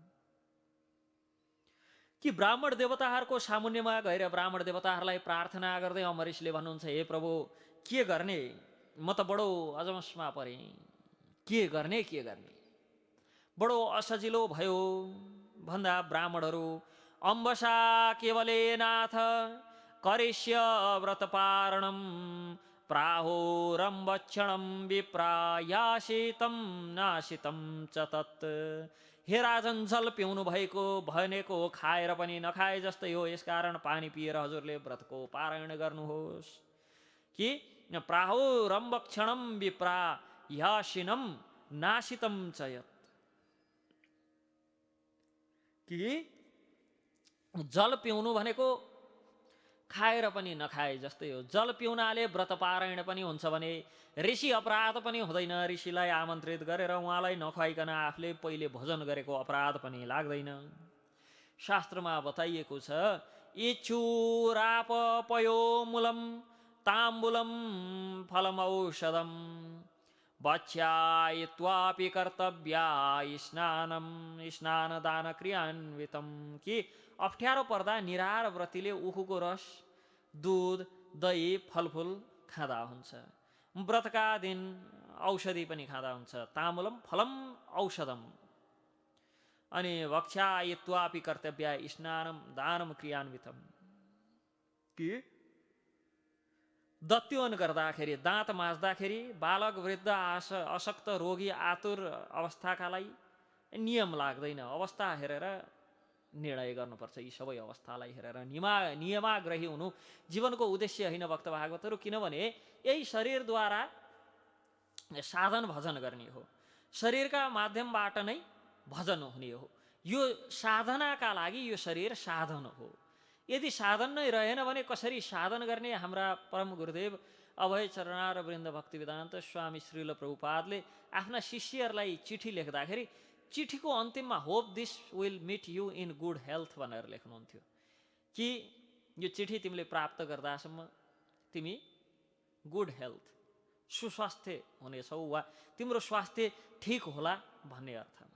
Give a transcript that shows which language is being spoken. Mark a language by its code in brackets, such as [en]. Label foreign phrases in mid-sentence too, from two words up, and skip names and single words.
[ne] कि ब्राह्मण देवताहरूको सामुन्यमा गएर ब्राह्मण देवताहरूलाई प्रार्थना गर्दै अम्बरीशले भन्नुहुन्छ, हे प्रभु, के गर्ने, म त बडो अजमसमा परेँ, के गर्ने बडो असजिलो भयो भन्दा ब्राह्मणहरू [sa] अम्बसा केवले नाथ करिष्य व्रतपारणम प्राहोरम्बक्षणम विप्रायासितम नासितम च तत्। [ne] हे राजन, जल पिउनु भनेको खाएर पनि नखाए जस्तै हो। यसकारण पानी पिएर हजुरले व्रतको पारायण गर्नुहोस्। [sa] कि प्राहोरम्बक्षणम विप्रायासिनम नासितम च यत्। [ne] कि जल पिउनु भनेको खाएर पनि नखाए जस्तै हो। जल पिउनाले व्रत पारायण पनि हुन्छ भने ऋषि अपराध पनि हुँदैन। ऋषिलाई आमन्त्रित गरेर उहाँलाई नखुवाइकन आफूले पहिले भोजन गरेको अपराध पनि लाग्दैन। शास्त्रमा बताइएको छ, [sa] इच्छुरापपयो मूलम ताम्बुलम फलमौषधम बच्यायित्वापि कर्तव्या स्नानदान क्रियान्वितम। [ne] कि अप्ठ्यारो पर्दा निराहार व्रतीले उखुको रस, दुध, दही, फलफुल खाँदा हुन्छ। व्रतका दिन औषधि पनि खाँदा हुन्छ। [sa] ताम्बुलम फलम औषधम। अनि भक्ष्यायित्वापि कर्तव्या स्नानम दानम क्रियान्वितम। [ne] कि दत्योन गर्दाखेरि, दाँत माझ्दाखेरि बालक, वृद्ध, अशक्त, रोगी, आतुर अवस्थाकालाई नियम लाग्दैन। अवस्था हेरेर निर्णय गर्नुपर्छ। यी सबै अवस्थालाई हेरेर नियमाग्रही हुनु जीवनको उद्देश्य होइन भक्त भागवतहरू। किनभने यही शरीरद्वारा साधन भजन गर्ने हो। शरीरका माध्यमबाट नै भजन हुने हो। यो साधनाका लागि यो शरीर साधन हो। यदि साधन नै रहेन भने कसरी साधन गर्ने? हाम्रा परम गुरुदेव अभय चरणार वृन्द भक्ति वेदान्त स्वामी श्रील प्रभुपादले आफ्ना शिष्यहरूलाई चिठी लेख्दाखेरि चिठीको अन्तिममा [en] hope this will meet you in good health [ne] भनेर लेख्नुहुन्थ्यो। कि यो चिठी तिमीले प्राप्त गर्दासम्म तिमी [en] good health, [ne] सुस्वास्थ्य हुनेछौ वा तिम्रो स्वास्थ्य ठिक होला भन्ने अर्थमा।